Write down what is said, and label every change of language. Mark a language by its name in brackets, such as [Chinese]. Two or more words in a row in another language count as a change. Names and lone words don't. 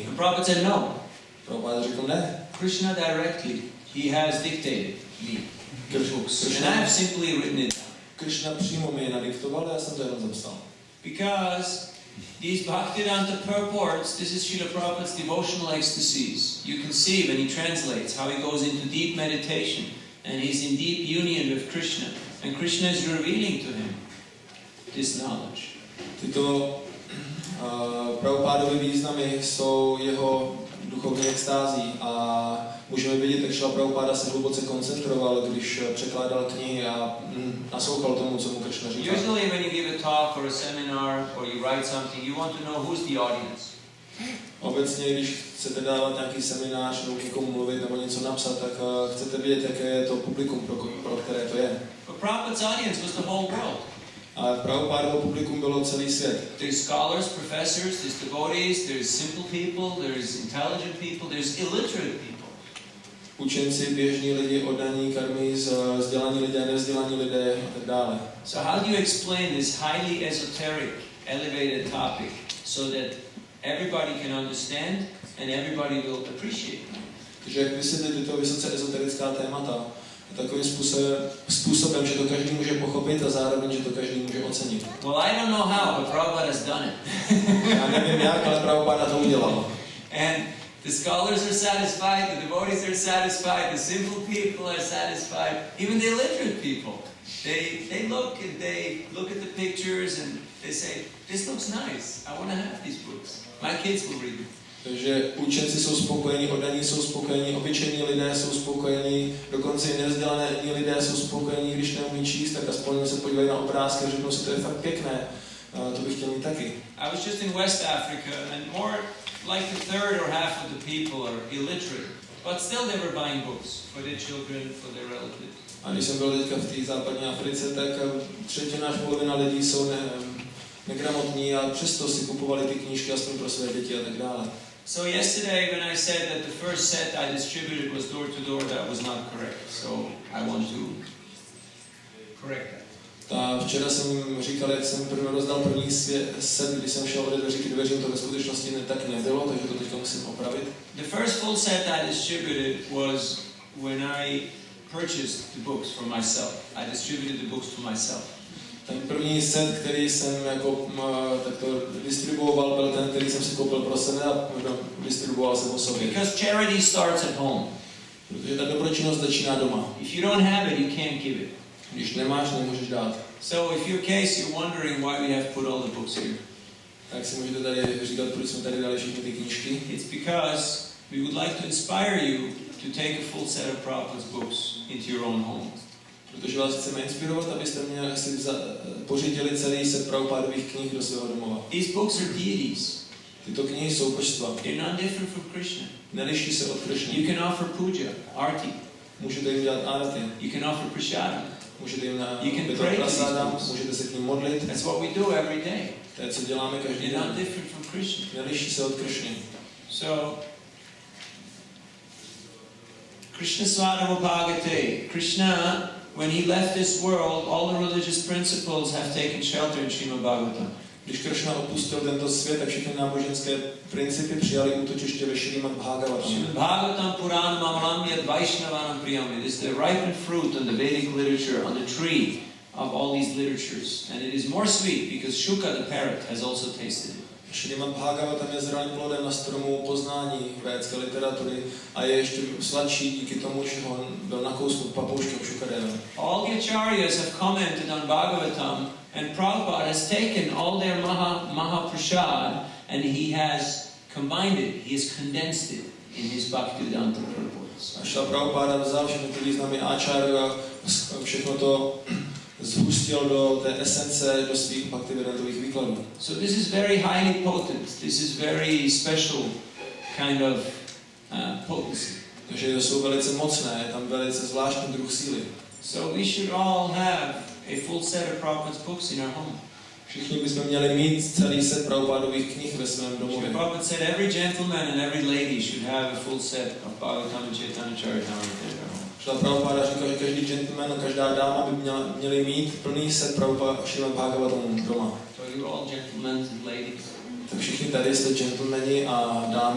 [English] And Prabhupada said no. [Czech] Prabhupáda řekl ne. [English] Krishna directly, he has dictated me the books, and I have simply written it down. [Czech] Krishna přímo mi je nadiktoval a já jsem to jenom zapsal. [English] Because these Bhaktivedanta purports, this is Srila Prabhupada's devotional ecstasies. You can see when he translates how he goes into deep meditation and he's in deep union with Krishna. And Krishna is revealing to him this knowledge. [Czech] Tyto Prabhupádovy významy jsou jeho duchovní extází a můžeme vidět, jak Srila Prabhupáda se hluboce koncentroval, když překládal knihy a naslouchal tomu, co mu Krishna říkal. [English] Usually when you give a talk or a seminar or you write something, you want to know who's the audience. [Czech] Obecně, když chcete dávat nějaký seminář nebo někomu mluvit nebo něco napsat, tak chcete vědět, jaké je to publikum, pro které to je. [English] But Prabhupada's audience was the whole world. [Czech] A Prabhupádovo publikum bylo celý svět. [English] There's scholars, professors, there's devotees, there's simple people, there's intelligent people, there's illiterate people. [Czech] učenci, běžní lidi, oddaní, karmí, vzdělaní lidé, nevzdělaní lidé a tak dále. [English] So how do you explain this highly esoteric, elevated topic so that everybody can understand and everybody will appreciate it? [Czech] Takže jak vysvětlit tyto vysoce ezoterická témata takovým způsobem, že to každý může pochopit a zároveň, že to každý může ocenit. [English] Well, I don't know how, but Prabhupada has done it. [Czech] Já nevím jak, ale Prabhupada to udělal. [English] And the scholars are satisfied, the devotees are satisfied, the simple people are satisfied, even the illiterate people. They look at the pictures and they say, this looks nice, I want to have these books. My kids will read them. [Czech] Takže učenci jsou spokojení, oddaní jsou spokojení, obyčejní lidé jsou spokojení, dokonce i nevzdělané lidé jsou spokojení, když neumí číst, tak aspoň se podívají na obrázky a řeknou si, to je fakt pěkné, to bych chtěl mít taky. [English] I was just in West Africa and more like a third or half of the people are illiterate, but still they were buying books for their children, for their relatives. [Czech] A když jsem byl teďka v té západní Africe, tak třetina až polovina lidí jsou negramotní a přesto si kupovali ty knížky aspoň pro své děti a tak dále. [English] So yesterday when I said that the first set I distributed was door to door, that was not correct. So I want to correct that. [Czech] Včera jsem říkal, jak jsem rozdal první set, když jsem šel ode dveří k dveřím, to ve skutečnosti tak nebylo, takže to teďka musím opravit. [English] The first full set I distributed was when I purchased the books for myself. I distributed the books to myself. [Czech] Ten první set, který jsem jako takto distribuoval, byl ten, který jsem si koupil pro sebe a distribuoval jsem o sobě. [English] Because charity starts at home. [Czech] Protože ta dobročinnost začíná doma. [English] If you don't have it, you can't give it. [Czech] Když nemáš, nemůžeš dát. [English] So if your case, you're wondering why we have put all the books here. [Czech] Tak si můžete tady říkat, proč jsme tady dali všechny ty knížky. [English] It's because we would like to inspire you to take a full set of Prabhupada's books into your own home. [Czech] Protože vás chceme inspirovat, abyste si pořídili celý set Prabhupádových knih do svého domova. [English] These books are deities. [Czech] Tyto knihy jsou božstva. [English] They're not different from Krishna. [Czech] Neliší se od Krishny. [English] You can offer puja, arti. [Czech] Můžete jim dělat arati. [English] You can offer prasadam. [Czech] Můžete jim [English] pray [Czech] prasadam, můžete se k ním modlit. [English] That's what we do every day. [Czech] To je, co děláme každý den. [English] They're not different from Krishna. [Czech] Neliší se od Krishny. So, Krishna Swadharma Bhagavate. [English] Krishna, when he left this world, all the religious principles have taken shelter in Srimad Bhagavatam. [Czech] Když Krishna opustil tento svět, tak všechny náboženské principy přijali útočiště ve Srimad Bhagavatam. [Sanskrit] श्रीमद् भागवतम् पुराणम् अमलम् यद् वैष्णवानाम् प्रियम्. [English] It is the ripened fruit on the Vedic literature, on the tree of all these literatures. And it is more sweet because Shuka the parrot has also tasted it. [Czech] Srimad Bhagavatam je zralým plodem na stromu poznání védské literatury a je ještě sladší díky tomu, že on byl nakousnut papouškem Shukadevem. [English] All the acharyas have commented on Bhagavatam, and Prabhupada has taken all their Mahaprasad and he has combined it, he has condensed it in his Bhaktivedanta purports. [Czech] A Šla Prabhupada vzal všechny ty významy acharya a všechno to zhustil do té esence, do svých bhaktivedantových výkladů. [English] So this is very highly potent. This is very special kind of potency. [Czech] Takže jsou velice mocné, je tam velice zvláštní druh síly. [English] So we should all have a full set of Prabhupada's books in our home. [Czech] Všichni bychom měli mít celý set Prabhupádových knih ve svém domově. [English] Prabhupada said every gentleman and every lady should have a full set of Bhagavatam and Chaitanya Charitamrita in their home. [Czech] Šla Prabhupada říkal, že každý gentleman a každá dáma by měli mít plný set Prabhupada Srimad Bhagavatam doma. [English] So you're all gentlemen and ladies. [Czech] Tak všichni tady jste gentlemani a dámy.